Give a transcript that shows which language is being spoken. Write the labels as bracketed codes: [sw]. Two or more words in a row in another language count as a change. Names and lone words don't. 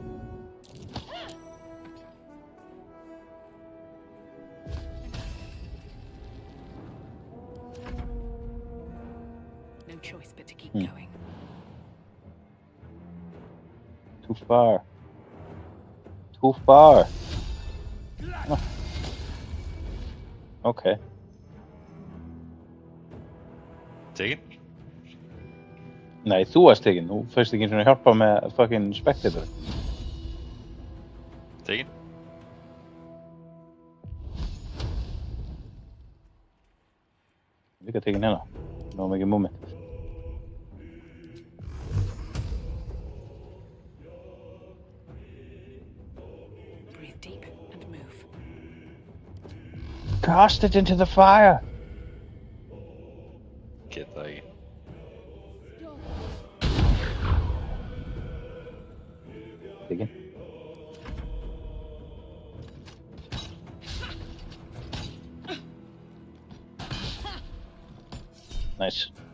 [en] No choice but to keep going. Too far. Too far. Oh. Okay. [is] Tekin? Nei, þú varst tekin. Þú fyrst ekki einu sinni að hjálpa með [en] fucking spectator. [is] Tekin? Líka tekin hérna. Ná mikið moment. [en] Breathe deep and move. Cast it into the fire. [is] Get það ekki. Tekin. Nice.